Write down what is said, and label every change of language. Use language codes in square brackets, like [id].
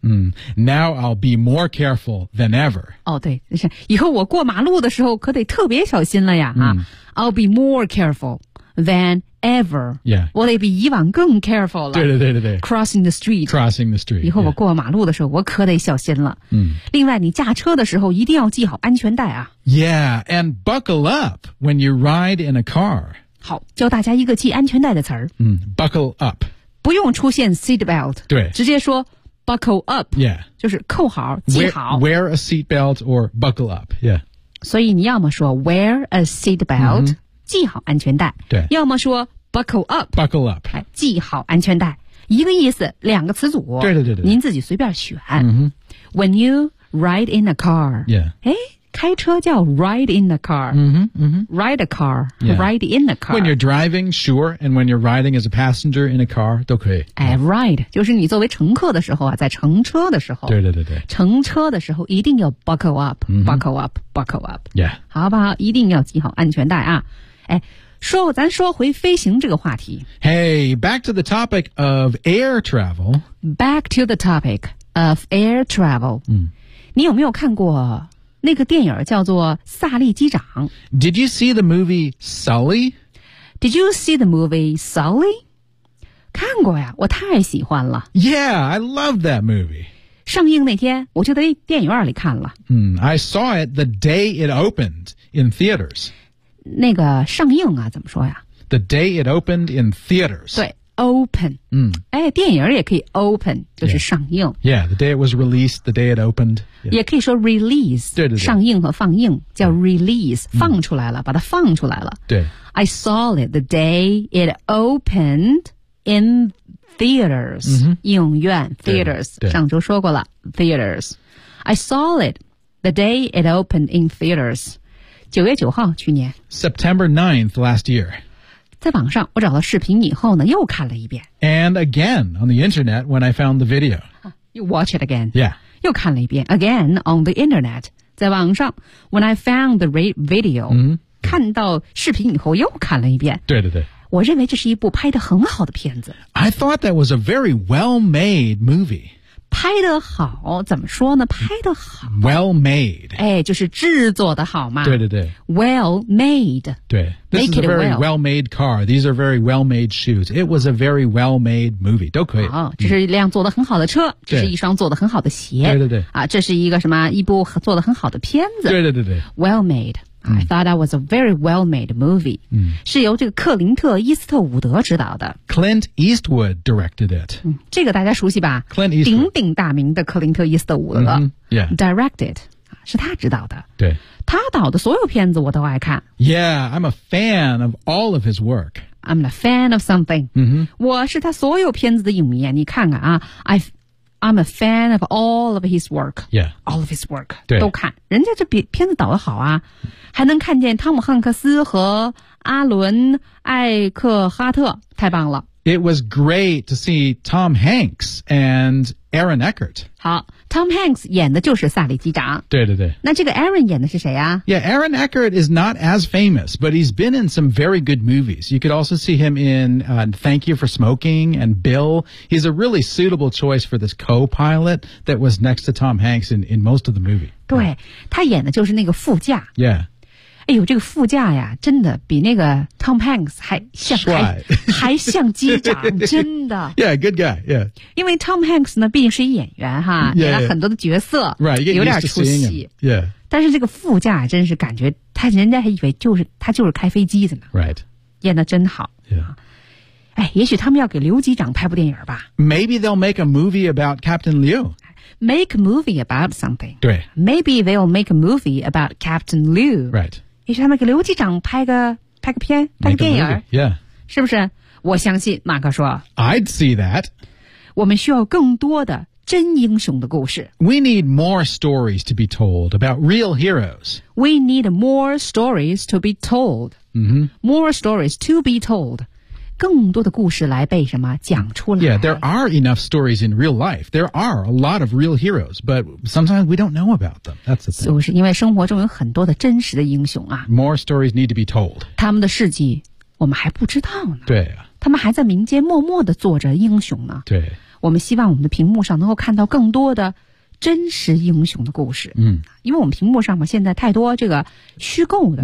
[en] 嗯 ,now I'll be more careful than ever. [zh] 哦对以后我过马路的时候可得特别小心了呀、嗯、 [en] 啊。I'll be more careful than ever. Yeah. [zh] 我得比以往更 careful 了。对对对对对。 [en] Crossing the street. Crossing the street. [zh] 以后我过马路的时候、 [en] yeah. [zh] 我可得小心了。嗯。另外你驾车的时候一定要系好安全带啊。 [en] Yeah, and buckle up when you ride in a car. [zh] 好教大家一个系安全带的词儿。 [en] 嗯 ,buckle up. [zh] 不用出现 seatbelt 对直接说 [en] buckle up、 yeah. [zh] 就是扣好系好 [en] wear a seatbelt or buckle up、yeah. [zh] 所以你要么说 [en] wear a seatbelt、 [zh] mm-hmm. 系好安全带对要么说 [en] buckle up、 [zh] 哎、系好安全带一个意思两个词组对对对对您自己随便选、 [en] mm-hmm. When you ride in a car、 yeah. [zh] 哎开车叫 [en] ride in the car. Mm-hmm, mm-hmm. Ride a car,、yeah. ride in the car. When you're driving, sure, and when you're riding as a passenger in a car, [zh] 都可以。哎 ,ride, 就是你作为乘客的时候啊，在乘车的时候。对对对对。乘车的时候一定要 [en] buckle up,、mm-hmm. buckle up, buckle up. Yeah. [zh] 好不好，一定要系好安全带啊。哎，说咱说回飞行这个话题。 [en] Hey, back to the topic of air travel. Back to the topic of air travel.、 Mm. [zh] 你有没有看过那个电影叫做《萨利机长》。 [en] Did you see the movie Sully? Did you see the movie Sully? [zh] 看过呀，我太喜欢了。 [en] Yeah, I love that movie. [zh] 上映那天，我就在电影院里看了。 [en] Mm, I saw it the day it opened in theaters. [zh] 那个上映啊，怎么说呀？ [en] The day it opened in theaters. [zh] 对。Open,、嗯、哎，电影也可以 open, 就是上映。 [en] Yeah. Yeah, the day it was released, the day it opened.、Yeah. [zh] 也可以说 release, 对对对，上映和放映叫 release,、嗯、放出来了、嗯、把它放出来了。对。 [en] I saw it the day it opened in theaters,、嗯、 [zh] 影院 theaters, 上周说过了 theaters. [en] I saw it the day it opened in theaters. [zh] 9月9号去年。 [en] September 9th last year. [zh] 在网上我找到视频以后呢又看了一遍。 [en] And again on the internet when I found the video. You watch it again. Yeah. [zh] 又看了一遍。 [en] Again on the internet. [zh] 在网上 [en] when I found the video.、 Mm-hmm. [zh] 看到视频以后又看了一遍。对对对。我认为这是一部拍得很好的片子。 [en] I thought that was a very well-made movie. [zh] 拍得好怎么说呢拍得好 [en] Well made [zh] 哎，就是制作的好嘛对对对 [en] Well made [zh] 对 [en] This Make is a very well made car These are very well made shoes It was a very well made movie [zh] 都可以好这是一辆做得很好的车、嗯、这是一双做得很好的鞋对对对啊，这是一个什么一部做得很好的片子对对对对 [en] Well made、嗯、I thought that was a very well made movie、嗯、 [zh] 是由这个克林特·伊斯特伍德执导的 [en] Clint Eastwood directed it.、 [zh] 嗯、这个大家熟悉吧 [en] Clint Eastwood. [zh] 鼎鼎大名的克林特·伊斯特伍德、 [en] mm-hmm. yeah. [zh] directed, 是他执导的。对。他导的所有片子我都爱看。 [en] Yeah, I'm a fan of all of his work. I'm a fan of something.、 Mm-hmm. [zh] 我是他所有片子的影迷你看看啊。 [en] I'm a fan of all of his work. Yeah. All of his work. [zh] 对。都看。人家这片子导得好啊。还能看见汤姆·汉克斯和阿伦·艾克哈特。太棒了。 [en] It was great to see Tom Hanks and Aaron Eckhart. [zh] 好 ,Tom Hanks 演的就是萨利机长。对对对。那这个 Aaron 演的是谁啊 [en] ?Yeah, Aaron Eckhart is not as famous, but he's been in some very good movies. You could also see him in、Thank You for Smoking and Bill. He's a really suitable choice for this co-pilot that was next to Tom Hanks in most of the movie. [zh] 对、yeah. 他演的就是那个副驾。 [en] Yeah. [zh] 哎呦，这个副驾呀，真的比那个 Tom Hanks 还像还像机长，真的。 [en] Yeah, good guy. Yeah. [zh] 因为 Tom Hanks 呢，毕竟是一演员哈，演、 [en] yeah, [zh] 了很多的角色 [en] ，right, [zh] 有点出戏。 [en] Yeah. [zh] 但是这个副驾真是感觉他，人家还以为就是他就是开飞机的呢。 [en] Right. [zh] 演得真好。 [en] Yeah. [zh] 哎，也许他们要给刘机长拍部电影吧。 [en] Maybe they'll make a movie about Captain Liu. Make a movie about something. [zh] 对。 [en] Maybe they'll make a movie about Captain Liu. Right. [zh] 也许他们给刘机长拍个片拍个电影 [en] yeah. [zh] 是不是我相信马克说 [en] I'd see that [zh] 我们需要更多的真英雄的故事 [en] We need more stories to be told about real heroes We need more stories to be told、 mm-hmm. More stories to be told [zh] 更多的故事来被什么讲出来 [en] Yeah, there are enough stories in real life. There are a lot of real heroes, but sometimes we don't know about them. That's the thing. [zh] 就是因为生活中有很多的真实的英雄啊。 [en] More stories need to be told. [zh] 他们的事迹我们还不知道呢。对啊。他们还在民间默默地做着英雄呢。对。我们希望我们的屏幕上能够看到更多的真实英雄的故事。嗯。因为我们屏幕上嘛现在太多这个虚构的。